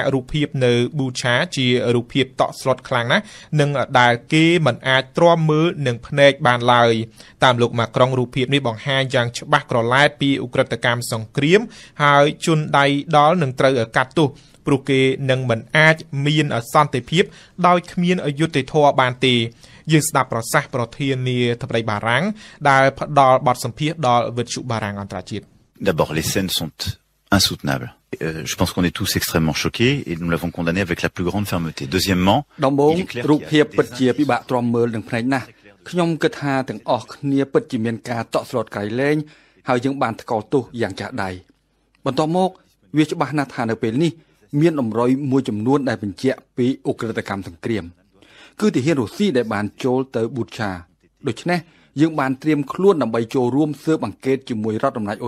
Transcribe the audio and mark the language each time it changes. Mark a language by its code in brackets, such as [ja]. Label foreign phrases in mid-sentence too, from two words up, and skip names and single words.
[km] រូបភាពនៅប៊ូឆាជារូបភាពតក់ស្លុតខ្លាំងណាស់និងដែលគេមិនអាចទ្រាំមើលនឹងភ្នែកបានឡើយតាមលោកម៉ាក្រុងរូបភាពនេះបង្ហាញយ៉ាងច្បាស់ក្រឡែតពីឧក្រិដ្ឋកម្មសង្គ្រាមហើយជនដៃដល់នឹងត្រូវកាត់ទោសព្រោះគេនឹងមិនអាចមានសន្តិភាពដោយគ្មានយុត្តិធម៌បានទេយើងស្ដាប់ប្រសាសន៍ប្រធានាធិបតីបារាំងដែលផ្ដល់បទសម្ភាសន៍ដល់វិទ្យុបារាំងអន្តរជាតិ [fr] D'abord les scènes sont insoutenables. Je pense qu'on est tous extrêmement choqués et nous l'avons condamné avec la plus grande fermeté. Deuxièmement, [km] ដំបូងរូបភាពពិតជាពិបាកទ្រាំមើលនឹងភ្នែកណាស់ខ្ញុំគិតថាទាំងអស់គ្នាពិតជាមានការតក់ស្លុតក្រៃលែងហើយយើងបានថ្កោលទោសយ៉ាងចាស់ដៃបន្ទាប់មកវាច្បាស់ណាស់ថានៅពេលនេះមានអំរយមួយចំនួនដែលបញ្ជាក់ពីឧក្រិដ្ឋកម្មសង្គ្រាមគឺទាហានរុស្ស៊ីដែលបានចូលទៅប៊ូឆាដូច្នេះយើងបានត្រៀមខ្លួនដើម្បីចូលរួមស៊ើបអង្កេតជាមួយរដ្ឋអំណាចអ៊ុយ